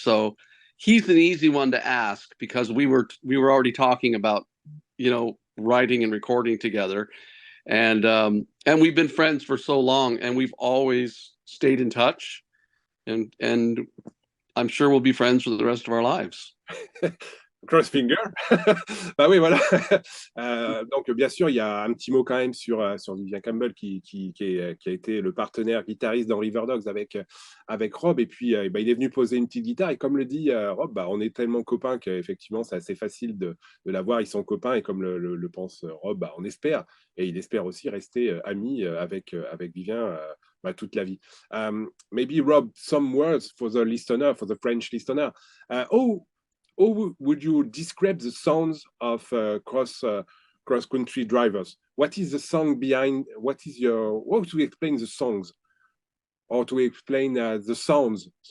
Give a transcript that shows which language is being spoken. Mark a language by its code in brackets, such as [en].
[en] So he's an easy one to ask because we were already talking about, you know, writing and recording together, and we've been friends for so long, and we've always stayed in touch, and I'm sure we'll be friends for the rest of our lives. Cross finger. [fr] Bah oui, voilà. Donc, bien sûr, il y a un petit mot quand même sur Vivian Campbell qui a été le partenaire guitariste dans Riverdogs avec Rob. Et puis, bah, il est venu poser une petite guitare. Et comme le dit Rob, bah, on est tellement copains qu'effectivement, c'est assez facile de la voir. Ils sont copains. Et comme le pense Rob, bah, on espère. Et il espère aussi rester ami avec Vivian bah, toute la vie. [en] Maybe, Rob, some words for the listener, for the French listener. How would you describe the sounds of cross-country drivers? What is the song behind? What to explain the songs, or to explain the sounds?